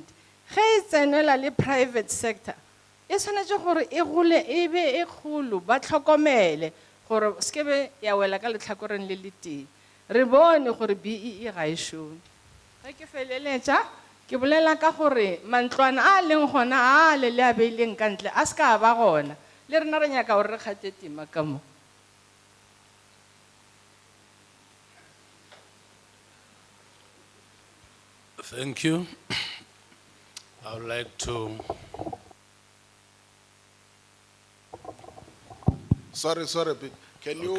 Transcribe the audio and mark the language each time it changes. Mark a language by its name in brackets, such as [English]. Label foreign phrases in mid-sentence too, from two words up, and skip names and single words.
[Northern Sotho] Ge e tsenela le [English] private sector [Northern Sotho] e tshwanetse gore e gole e be e kgolo ba tlhokomele gore se ke be ya wela ka lehlakoreng le le teng. Re bone gore BEE ga e šome. Ge ke feleletša ke bolela ka gore mantlwana a leng gona a le a beileng ka ntle a se ka ba gona le rena re nyaka gore re kgathe tema ka mo. [English] Thank you. I would like to Sorry, but can you